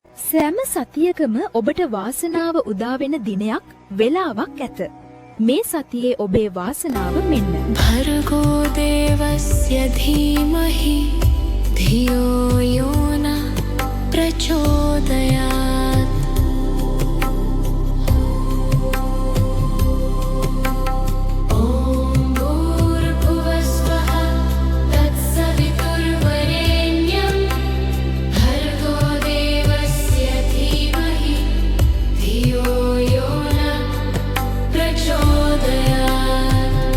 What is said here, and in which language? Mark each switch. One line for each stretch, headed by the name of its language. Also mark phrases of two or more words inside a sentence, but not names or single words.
Sinhala: සෑම සතියකම ඔබට වාසනාව උදා වෙන දිනයක් වෙලාවක් ඇත. මේ සතියේ ඔබේ වාසනාව මෙන්න.
Sanskrit: भर्गो देवस्य धीमहि धियो यो न प्रचोदयात्. ॐ भूर्भुवस्वः तत्सवितुर्वरेण्यं भर्गो देवस्य धीमहि धियो यो न प्रचोदयात्.